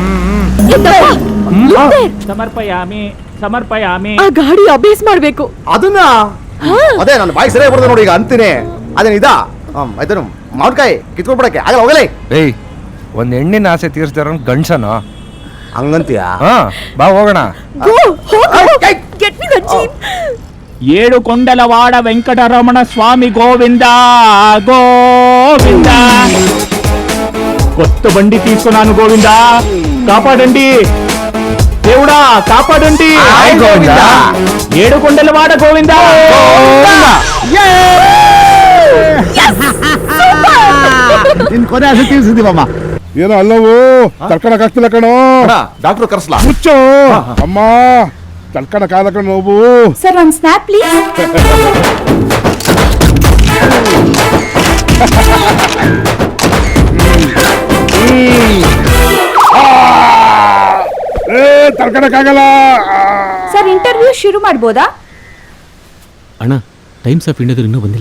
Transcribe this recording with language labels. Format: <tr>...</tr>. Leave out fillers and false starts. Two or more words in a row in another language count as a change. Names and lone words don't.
<sa>ಸಮರ್ಪಯಾಮಿ ಸಮರ್ಪಯಾಮಿ.</sa> <kn>ಆ ಗಾಡಿ ಅಭ್ಯಾಸ ಮಾಡ್ಬೇಕು. ಅದನ್ನ ಅದೇ ನನ್ನ ಬಾಯಿ ಸರಿಯಾಗಿ ಬರ್ತದೆ ನೋಡಿ ಈಗ ಅಂತೀನಿ. ಅದೇನ ಇದಾ ಆಯ್ತು ಮಾವಿನಕಾಯಿ ಕಿತ್ಕೊಂಡ್ಬಿಡಕ್ಕೆ ಆಗಲ್ಲ, ಹೋಗಲೇ. ಏಯ್, ಒಂದ್ ಹೆಣ್ಣಿನ ಆಸೆ ತೀರಿಸ್ದಾರ ಗಂಡ್ಸನ. ಹಂಗಂತೀಯ? ಹಾ, ಬಾ ಹೋಗೋಣ. Go, ಹೋಗು.</kn> <en>Get me the jeep.</en> <kn>ಏಳು ಕೊಂಡಲವಾಡ ವೆಂಕಟರಮಣ ಸ್ವಾಮಿ ಗೋವಿಂದ ಗೋವಿಂದ.</kn> <te>కొత్త బండి తీసుకున్నాను గోవింద, కాపాడండి దేవుడా కాపాడండి. ఆయ్ గోవింద. ఏడు కొండలవాడ గోవింద.</te> <kn>ನಿನ್ ಕೊನೆ ಆಸೆ ತೀರ್ಸಿದೀವಮ್ಮ. ಏನೋ ಅಲ್ಲವು ತಡ್ಕೊಳಕ್ ಆಗ್ತಿಲ್ಲ ಕಣೋ. ಡಾಕ್ಟರ್ ಕರ್ಸ್ಲಾ? ಮುಚ್ಚು ಅಮ್ಮ, ತಡ್ಕೊಳಕ್ ಆದ ಕಣ ನೋವು.</kn> <en>Sir, one snap, please.</en> <kn>ತಡ್ಕೊಳಕ್ ಆಗಲ್ಲ. ಸರ್, ಇಂಟರ್ವ್ಯೂ ಶುರು ಮಾಡ್ಬೋದಾ? ಅಣ್ಣ, ಟೈಮ್ಸ್ ಆಫ್ ಇಂಡಿಯಾದವ್ರು ಇನ್ನೂ ಬಂದಿಲ್ಲ.</kn>